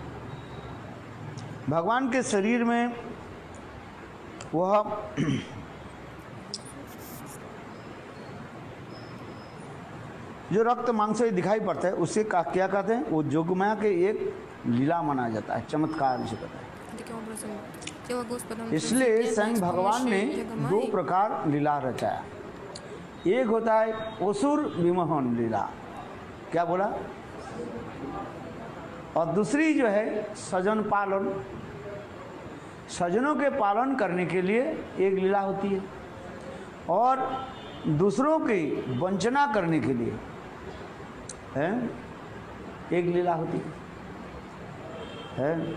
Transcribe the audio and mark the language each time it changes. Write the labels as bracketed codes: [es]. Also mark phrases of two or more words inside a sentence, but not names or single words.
[hi] भगवान के शरीर में वह जो रक्त मांस दिखाई पड़ता है उससे क्या कहते हैं? वो जोगमाया के एक लीला माना जाता है, चमत्कार जिसे कहते हैं। [ru] Таким образом, тело Господа, оно [hi] इसलिए [ru] трансцендентно, [hi] स्वयं [ru] с [hi] भगवान ने [ru] помощью Ягамаи [hi] दो प्रकार लीला रचाया। एक होता है असुर विमोहन लीला, क्या बोला? और दूसरी जो है सजन पालन, सजनों के पालन करने के लिए एक लीला होती है और दूसरों की वंचना करने के लिए है एक लीला होती है।